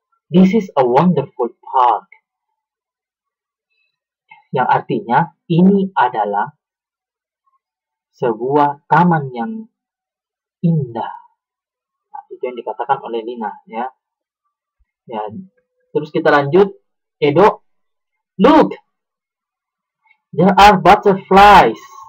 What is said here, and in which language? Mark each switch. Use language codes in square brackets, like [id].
[en] This is a wonderful park. [id] Yang artinya ini adalah sebuah taman yang indah. Nah, itu yang dikatakan oleh Lina, ya. Terus kita lanjut, [en] Edo, look, there are butterflies.